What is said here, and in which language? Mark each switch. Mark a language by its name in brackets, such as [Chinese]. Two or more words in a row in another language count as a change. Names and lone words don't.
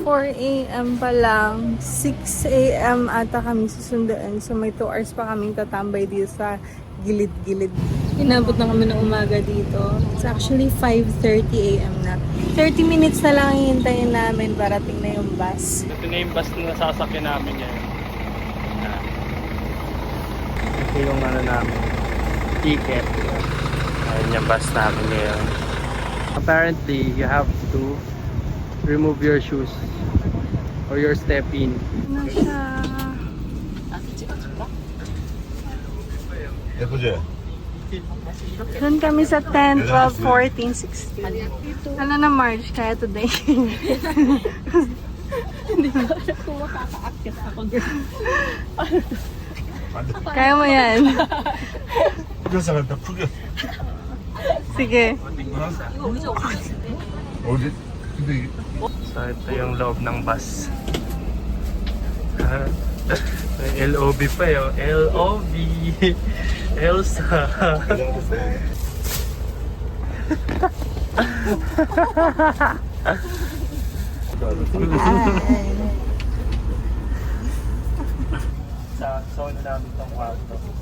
[Filipino] a.m. pa lang. 6 a.m. ata kami susunduan. So may 2 hours pa kaming tatambay dito sa gilid-gilid. Inabot na kami ng umaga dito. [English] It's actually 5:30 a.m. na. [Filipino] 30 minutes na lang hihintayin namin para tingnan yung bus. Ito na yung bus na sasakyan namin yan. Ito yung ano namin, ticket. Ayan yung bus namin ngayon. [English] Apparently, you have to remove your shoes or your step in. [Filipino] Ano siya? [Korean] 예쁘지? [Filipino] Doon kami sa 10, 12, 14, 16. Ano na March? Kaya today. Hindi ko alam kung makaka-akit ako doon. Kaya mo yan. [Korean] 풀려서 간다 풀려. [Filipino] Sige. [Korean] 어디? 근데 이게 [Filipino] So, ito yung loob ng bus. May LOB pa yun. LOB. Elsa. Sa zone namin itong kwarto.